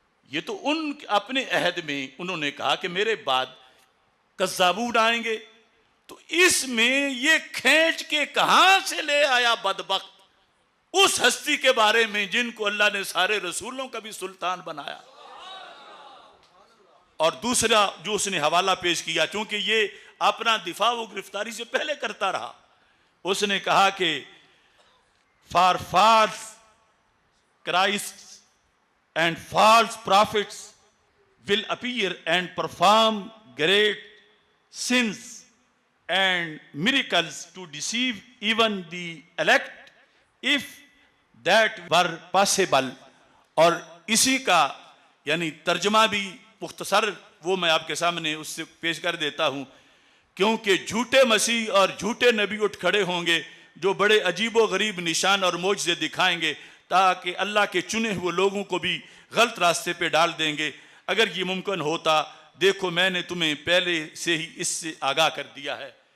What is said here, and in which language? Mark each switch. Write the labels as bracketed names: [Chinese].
[Urdu] یہ تو ان اپنے عہد میں انہوں نے کہا کہ میرے بعد کذابون آئیں گے، تو اس میں یہ کھینچ کے کہاں سے لے آیا بدبخت اس ہستی کے بارے میں جن کو اللہ نے سارے رسولوں کا بھی سلطان بنایا. اور دوسرا جو اس نے حوالہ پیش کیا، چونکہ یہ اپنا دفاع و گرفتاری سے پہلے کرتا رہا، اس نے کہا کہ [English] for false Christs and false prophets will appear and perform great sins and miracles to deceive even the elect, if that were possible. [Urdu] اور اسی کا یعنی ترجمہ بھی مختصر وہ میں آپ کے سامنے اس سے پیش کر دیتا ہوں، کیونکہ جھوٹے مسیح اور جھوٹے نبی اٹھ کھڑے ہوں گے جو بڑے عجیب و غریب نشان اور معجزے دکھائیں گے تاکہ اللہ کے چنے ہوئے لوگوں کو بھی غلط راستے پہ ڈال دیں گے۔ اگر یہ ممکن ہوتا، دیکھو میں نے تمہیں پہلے سے ہی اس سے آگاہ کر دیا ہے۔